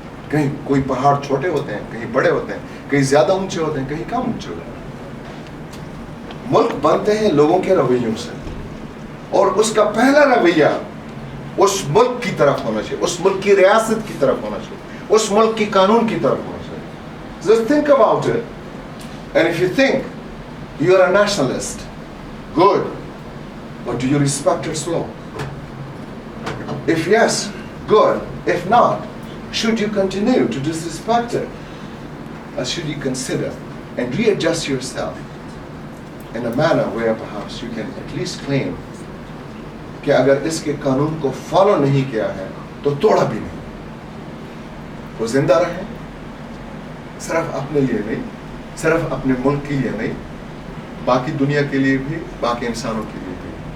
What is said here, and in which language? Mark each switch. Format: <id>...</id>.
<ur>کہیں کوئی پہاڑ چھوٹے ہوتے ہیں, کہیں بڑے ہوتے ہیں, کہیں زیادہ اونچے ہوتے ہیں, کہیں کم اونچے ہوتے ہیں. ملک بنتے ہیں لوگوں کے رویوں سے, اور اس کا پہلا رویہ اس ملک کی طرف ہونا چاہیے, اس ملک کی ریاست کی طرف ہونا چاہیے, اس ملک کی قانون کی طرف ہونا چاہیے.</ur> <en>Just think about it, and if you think you are a nationalist, good, but do you respect its law? If yes, good. If not, should you continue to disrespect it? Or should you consider and readjust yourself in a manner where perhaps you can at least claim</en> <ur>کہ اگر اس کے قانون کو follow نہیں کیا ہے تو توڑا بھی نہیں, وہ زندہ رہے, صرف اپنے لیے نہیں, صرف اپنے ملک کے لیے نہیں, باقی دنیا کے لیے بھی, باقی انسانوں کے لیے بھی.</ur>